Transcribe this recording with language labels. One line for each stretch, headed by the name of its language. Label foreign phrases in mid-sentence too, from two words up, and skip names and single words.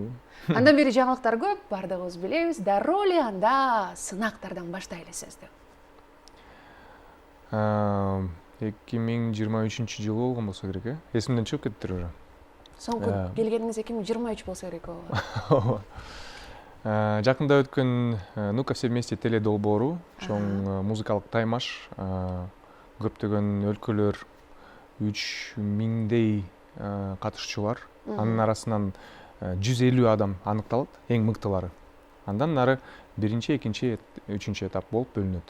Kyrgyz: Андан бери жаңылыктар көп, бардыгыбыз билебиз. Дароо эле анда сынактардан баштайлы сөздү. 2023 жылы болгон болсо керек, э? Эсимден чыгып кетти уже. Соңку келгениңиз 2023 болсо керек, ооба. Жакында өткөн «Ну-ка все вместе» теле долбоору, чоң музыкалык таймаш, көптөгөн өлкөлөр, 3000дей катышуучулар, анын арасынан 150 адам аныкталат, эң мыктылары. Андан нары биринчи, экинчи, үчүнчү этап болуп бөлүнөт.